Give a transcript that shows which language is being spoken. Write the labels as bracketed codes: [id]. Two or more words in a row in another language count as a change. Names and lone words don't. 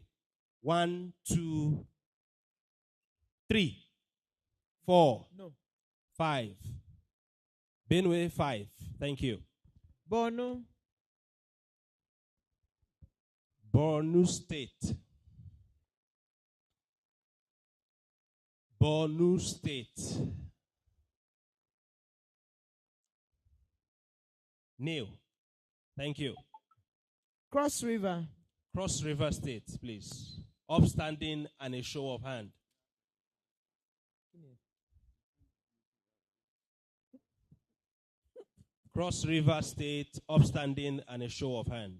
[en] 1, 2, 3, 4, No. 5. Benue 5. Thank you. Borno. Borno State. Borno State. Neil. Thank you. Cross River. Cross River State, please. Upstanding and a show of hand. Cross River State, upstanding and a show of hand.